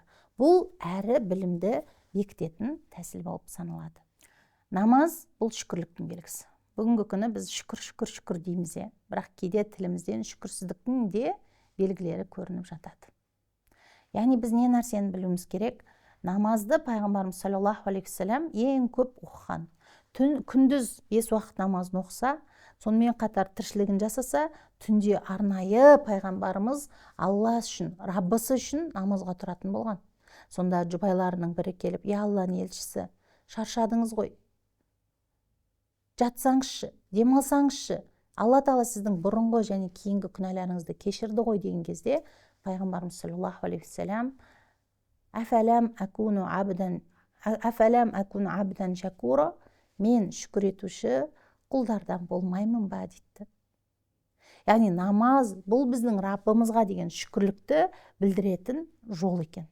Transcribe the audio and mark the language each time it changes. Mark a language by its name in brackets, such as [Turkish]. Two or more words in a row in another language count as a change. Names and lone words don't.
[Kazakh] Бұл әрі білімді бекітетін тәсіл болып саналады. Намаз бұл шүкірліктің белгісі. Бүгінгі күні біз шүкір дейміз, бірақ кейде тілімізден шүкірсіздіктің де белгілері көрініп жатады. Яғни біз не нәрсені білуіміз керек? Намазды Пайғамбарымыз [Arabic] صلى الله عليه وسلم [Kazakh] ең көп оқыған. Күндіз 5 уақыт намазын оқыса, сонымен қатар тіршілігін жасаса, түнде арнайы Пайғамбарымыз Алла үшін, Раббысы үшін намазға тұратын болған. Сонда жұбайларының бірі келіп, «Я Алланың елшісі, шаршадыңыз ғой. Жатсаңызшы, демалсаңызшы. Алла Тағала сіздің бұрынғы және кейінгі күнәларыңызды кешірді ғой» деген кезде Пайғамбарымыз [Arabic] صلى الله عليه وسلم «أفلا أكون عبدا شكورا, [Kazakh] мен шүкір етуші құлдардан болмаймын ба» дейді. Яғни намаз бұл біздің Раббымызға деген шүкірлікті білдіретін жол екен.